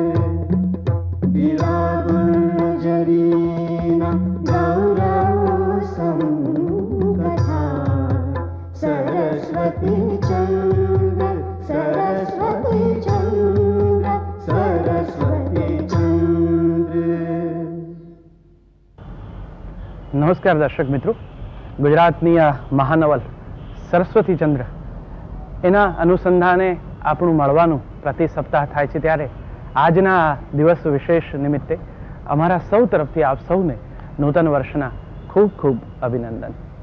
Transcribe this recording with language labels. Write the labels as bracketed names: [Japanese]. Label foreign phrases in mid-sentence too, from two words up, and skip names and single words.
[Gujarati] विरागुंजरीना गौरव संकथा सरस्वती चंद्र सरस्वती चंद्र सरस्वती चंद्र। નમસ્કાર દર્શક મિત્રો, ગુજરાતની આ મહાનવલ સરસ્વતી ચંદ્ર એના અનુસંધાને આપણું મળવાનું પ્રતિ સપ્તાહ થાય છે, ત્યારે આજના દિવસ વિશેષ નિમિત્તે અમારા સૌ તરફથી આપ સૌને નૂતન વર્ષના ખૂબ ખૂબ અભિનંદન।